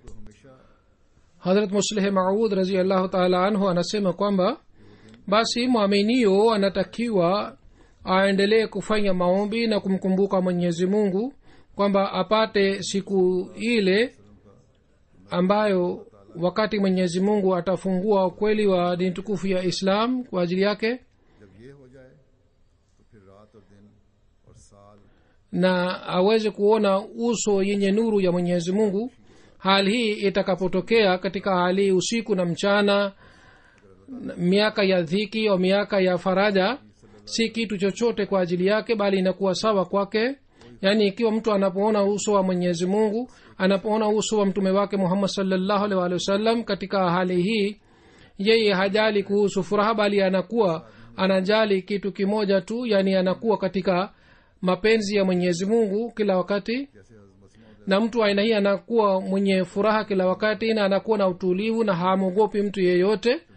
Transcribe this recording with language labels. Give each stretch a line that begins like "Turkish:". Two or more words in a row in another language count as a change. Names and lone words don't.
Swahili: hadrat musleh maud
Arabic: رضي الله تعالى عنه
Swahili: anasema kwamba basi mwaminio anatakiwa aendelee kufanya maombi na kumkumbuka mwenyezi mungu kwamba apate siku ile ambayo wakati mwenyezi mungu atafungua ukweli wa dini tukufu ya islam kwa ajili yake
Urdu: جب یہ ہو جائے تو پھر رات اور دن اور سال
Swahili: na aweze kuona uso yenye nuru ya mwenyezi mungu hali hii itakapotokea katika hali usiku na mchana miaka ya dhiki au miaka ya faraja si kitu chochote kwa ajili yake bali inakuwa sawa kwake yaani ikiwa mtu anapoona uso wa mwenyezi mungu anapoona uso wa mtume wake muhammad
Arabic: صلى الله عليه وسلم
Swahili: katika hali hii yeye hajali kuhusu furaha bali anakuwa anajali kitu kimoja tu yaani anakuwa katika mapenzi ya mwenyezi mungu kila wakati na mtu aina hii anakuwa mwenye furaha kila wakati na anakuwa na utulivu na hamwogopi mtu yeyote